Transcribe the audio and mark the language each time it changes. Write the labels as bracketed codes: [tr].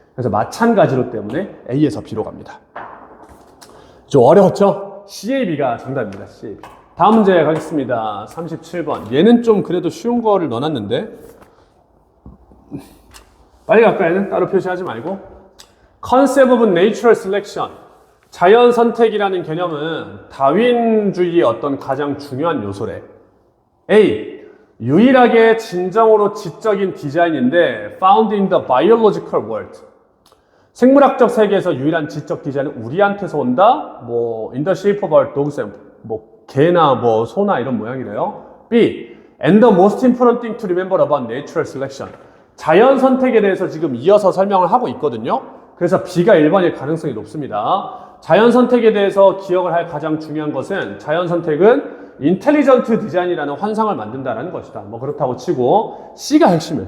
[ko] 그래서 마찬가지로 때문에 A에서 B로 갑니다. 좀 어려웠죠? CAB가 정답입니다. CAB. 다음 문제 가겠습니다. 37번. 얘는 좀 그래도 쉬운 거를 넣어놨는데 빨리 갈까요? 얘는 따로 표시하지 말고. [en] Concept of Natural Selection. [ko] 자연 선택이라는 개념은 다윈주의의 어떤 가장 중요한 요소래. A. 유일하게 진정으로 지적인 디자인인데 [en] found in the biological world. [ko] 생물학적 세계에서 유일한 지적 디자인은 우리한테서 온다. 뭐 [en] in the shape of our dogs, [ko] 뭐 개나 뭐 소나 이런 모양이래요. B. [en] And the most important thing to remember about natural selection. [ko] 자연 선택에 대해서 지금 이어서 설명을 하고 있거든요. 그래서 B가 1번일 가능성이 높습니다. 자연 선택에 대해서 기억을 할 가장 중요한 것은 자연 선택은 인텔리전트 디자인이라는 환상을 만든다라는 것이다. 뭐 그렇다고 치고 C가 핵심이에요.